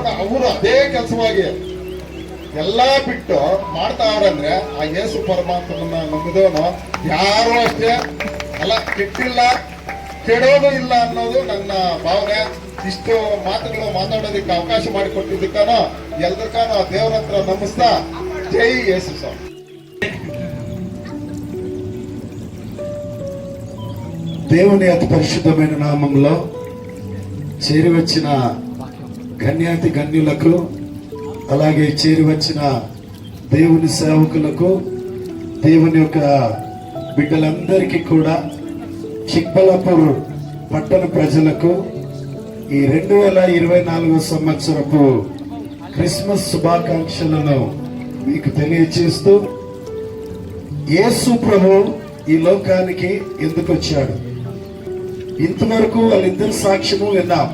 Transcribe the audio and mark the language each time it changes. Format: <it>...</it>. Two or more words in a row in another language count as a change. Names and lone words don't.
<kn>ಅವರು ಅದೇ ಕೆಲಸವಾಗಿ ಎಲ್ಲಾ ಬಿಟ್ಟು ಮಾಡ್ತಾವ್ರಂದ್ರೆ ಆ ಯೇಸು ಪರಮಾತ್ಮನ ನಂಬಿದವನು ಯಾರು ಅಷ್ಟೇ ಅಲ್ಲ, ಕೆಟ್ಟಿಲ್ಲ ಕೆಡೋದು ಇಲ್ಲ ಅನ್ನೋದು ನನ್ನ ಭಾವನೆ. ಇಷ್ಟು ಮಾತುಗಳು ಮಾತಾಡೋದಕ್ಕೆ ಅವಕಾಶ ಮಾಡಿಕೊಟ್ಟಿದ್ದಕ್ಕಾನ ಎಲ್ರಿಗಾನು ಆ ದೇವರ ಹತ್ರ ನಮಿಸ್ತಾ ಜೈ ಯೇಸು ಸ್ವಾಮಿ.</kn> <te>దేవుని అతి పరిశుద్ధమైన నామంలో చేరి వచ్చిన గణ్యాతి గణ్యులకు అలాగే చేరి వచ్చిన దేవుని సేవకులకు దేవుని యొక్క బిడ్డలందరికీ కూడా చిక్బలాపూర్ పట్టణ ప్రజలకు ఈ 2024 సంవత్సరపు క్రిస్మస్ శుభాకాంక్షలను మీకు తెలియజేస్తూ యేసు ప్రభు ఈ లోకానికి ఎందుకు వచ్చాడు, ఇంతవరకు వాళ్ళిద్దరు సాక్ష్యము విన్నాం.</te>